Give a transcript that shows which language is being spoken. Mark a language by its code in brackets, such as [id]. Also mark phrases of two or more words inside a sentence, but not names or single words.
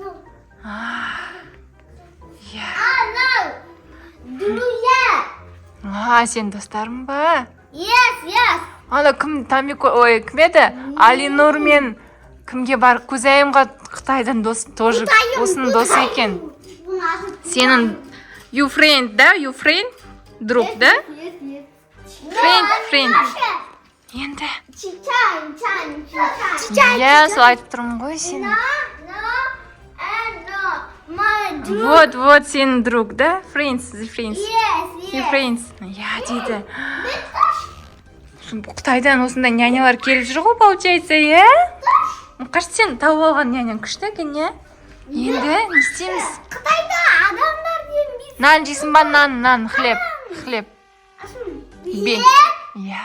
[ru] Друзья. [kk] Сен достарың ба? [en] Yes. [kk] Ана кім кім еді? Алинур мен кімге бар? Көзайымға Қытайдан дос, тоже осының досы екен. [en] Сенің you friend, да? You friend? [ru] Друг, [en] да? Friend. [kk] Енді? Иә, сол айтып тұрмын ғой сен. [ru] Вот сенің друг, да? [en] Friends. He friends. [kk] Я дейді. Қытайдан осындай нянялар келіп жүр ғой, получается, иә? Мұқаш, сен тауып алған няняң күшті екен, иә? Енді не істейміз? Қытайда адамдар дейміз. Нан жейсің ба? Нан, хлеб. Бе. Иә.